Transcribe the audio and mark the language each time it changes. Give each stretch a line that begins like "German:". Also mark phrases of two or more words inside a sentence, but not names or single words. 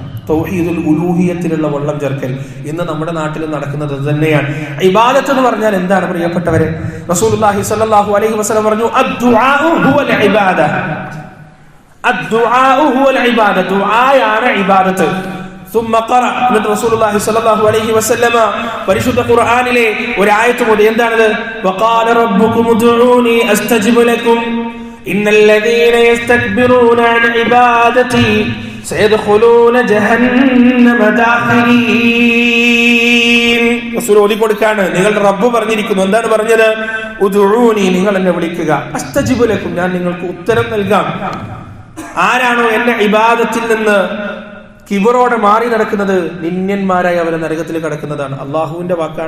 Malayalam: തൗഹീദുൽ ഉലൂഹിയത്തിലുള്ള വള്ളം ചേർക്കൽ ഇന്ന് നമ്മുടെ നാട്ടിൽ നടക്കുന്നത് തന്നെയാണ്. ഇബാദത്ത് എന്ന് പറഞ്ഞാൽ എന്താണ് പ്രിയപ്പെട്ടവരെ?
Arabic: رسول الله صلى الله عليه وسلم
Malayalam: പറഞ്ഞു,
Arabic: الدعاء هو العبادة. الدعاء هو العبادة.
Malayalam: ദുആയാണ് ഇബാദത്ത്.
Arabic: ثم قرأ رسول الله صلى الله عليه وسلم
Malayalam: പരിശുദ്ധ ഖുർആനിലെ ഒരു ആയത്ത് കൂടി. എന്താണത്?
Arabic: وقال ربكم ادعوني استجب لكم ان الذين يستكبرون عن عبادتي سيدخلون جهنم داخرين.
Malayalam: റസൂൽ ഓതിക്കൊടുക്കാണ്. നിങ്ങളുടെ റബ്ബ് പറഞ്ഞിരിക്കുന്നു. എന്താണ് പറഞ്ഞത്? ഉദ്ഉനി, നിങ്ങൾ എന്നെ വിളിക്കുക,
Arabic: أستجب لكم,
Malayalam: ഞാൻ നിങ്ങൾക്ക് ഉത്തരം നൽകാം. ആരാണോ എന്റെ ഇബാദത്തിൽ നിന്ന് കിബറോടെ മാറി നടക്കുന്നത്, നിന്യന്മാരായി അവരെ നരകത്തിൽ കിടക്കുന്നതാണ്. അള്ളാഹുവിന്റെ വാക്കാണ്.